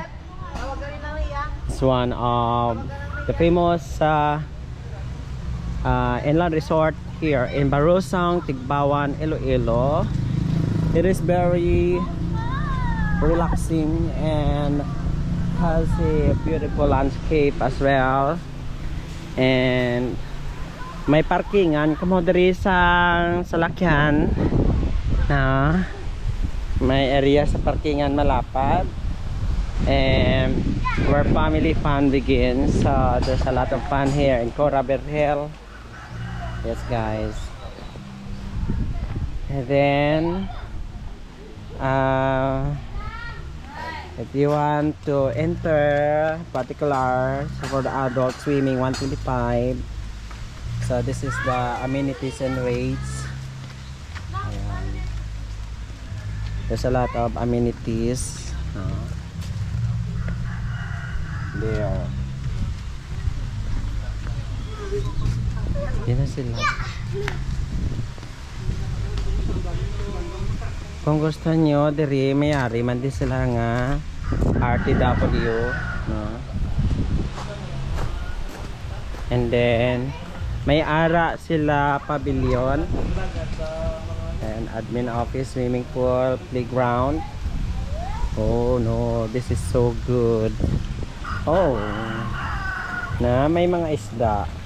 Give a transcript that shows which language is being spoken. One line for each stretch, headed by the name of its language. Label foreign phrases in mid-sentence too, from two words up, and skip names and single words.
English: It's one of the famous inland resort here in Barosong Tigbauan Iloilo. It is very relaxing and has a beautiful landscape as well, and
Hiligaynon: may parkingan kamo diri sa salakyan na may area sa parkingan malapad,
English: and where family fun begins. So there's a lot of fun here in Cora Vergel. Yes guys. And then if you want to enter particular, so for the adult swimming 125. So this is the amenities and rates. Ayan. There's a lot of amenities there.
Filipino: Yan na sila.
Hiligaynon: Kung gusto nyo, diri mayari man din sila nga RTW, no?
English: And then
Hiligaynon: may ara sila
English: pavilion and admin office, swimming pool, playground. Oh no, this is so good.
Filipino: Oh, na may mga isda.